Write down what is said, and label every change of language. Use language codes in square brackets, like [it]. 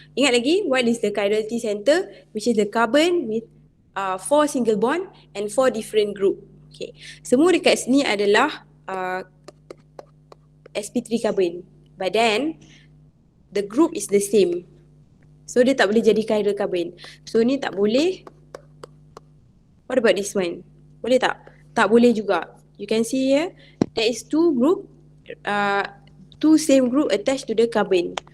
[ms] Ingat lagi, [en] what is the chirality center? Which is the carbon with 4 single bond and 4 different group. Okay. [ms] Semua dekat sini adalah sp3 carbon. [en] But then, the group is the same. [ms] So, dia tak boleh jadi chiral carbon. So, ni tak boleh. [en] What about this one? [ms] Boleh tak? Tak boleh juga. [en] You can see here, there is 2 group. 2 same group attached to the carbon.